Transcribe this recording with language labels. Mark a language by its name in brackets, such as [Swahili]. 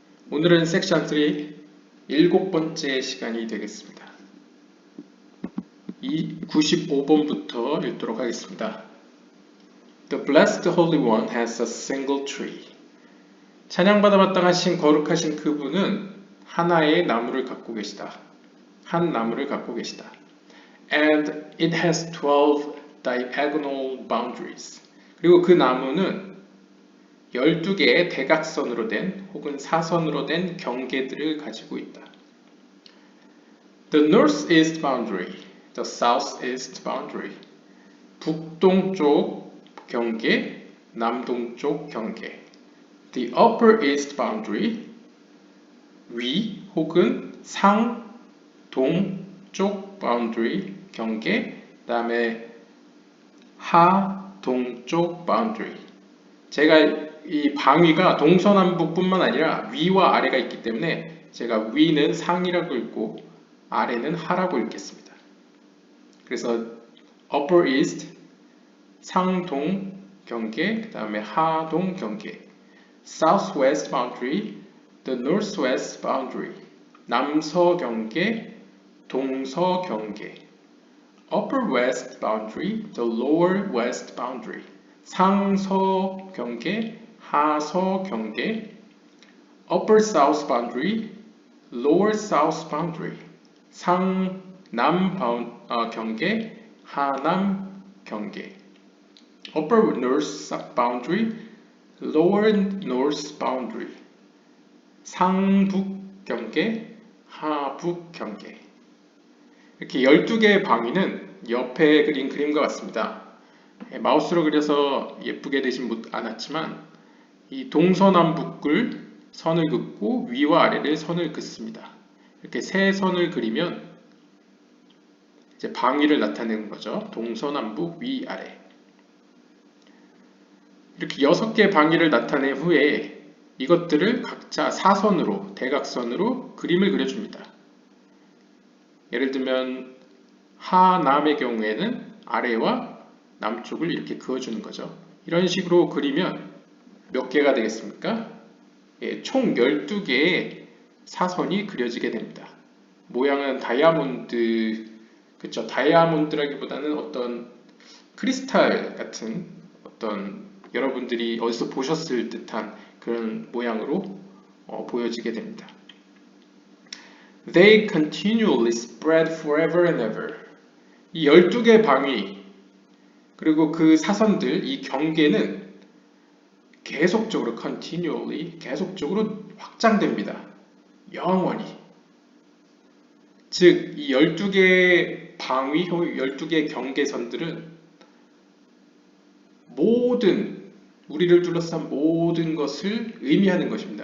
[Korean] 오늘은 섹션 3 일곱 번째 시간이 되겠습니다. 95번부터 읽도록 하겠습니다. [English] The blessed Holy One has a single tree. [Korean] 찬양받아 마땅하신 거룩하신 그분은 하나의 나무를 갖고 계시다. 한 나무를 갖고 계시다. [English] And it has 12 diagonal boundaries. [Korean] 그리고 그 나무는 12개의 대각선으로 된 혹은 사선으로 된 경계들을 가지고 있다. [English] The northeast boundary, the southeast boundary. [Korean] 북동쪽 경계, 남동쪽 경계. [English] The upper east boundary, [Korean] 위 혹은 상, 동쪽 boundary 경계, 그 다음에 하, 동쪽 boundary. 제가 이 방위가 동서남북뿐만 아니라 위와 아래가 있기 때문에 제가 위는 상이라고 읽고 아래는 하라고 읽겠습니다. 그래서 [English] upper east [Korean] 상동 경계, 그 다음에 하동 경계, [English] southwest boundary, the northwest boundary, [Korean] 남서 경계, 동서 경계, [English] upper west boundary, the lower west boundary, [Korean] 상서 경계, 하서 경계, [English] upper south boundary, lower south boundary, [Korean] 상남 경계, 하남 경계, [English] upper north boundary, lower north boundary, [Korean] 상북 경계, 하북 경계. 이렇게 12개의 방위는 옆에 그린 그림과 같습니다. 마우스로 그려서 예쁘게 되진 않았지만 이 동서남북을 선을 긋고 위와 아래를 선을 긋습니다. 이렇게 세 선을 그리면 이제 방위를 나타내는 거죠. 동서남북 위아래. 이렇게 6개의 방위를 나타낸 후에 이것들을 각자 사선으로, 대각선으로 그림을 그려줍니다. 예를 들면 하남의 경우에는 아래와 남쪽을 이렇게 그어주는 거죠. 이런 식으로 그리면 몇 개가 되겠습니까? 총 12개의 사선이 그려지게 됩니다. 모양은 다이아몬드, 그쵸? 다이아몬드라기보다는 어떤 크리스탈 같은 어떤 여러분들이 어디서 보셨을 듯한 그런 모양으로 보여지게 됩니다. [English] They continually spread forever and ever. [Korean] 이 12개의 방위 그리고 그 사선들, 이 경계는 계속적으로 continually, 계속적으로 확장됩니다. 영원히. 즉, 이 12개의 방위, 12개의 경계선들은 모든, 우리를 둘러싼 모든 것을 의미하는 것입니다.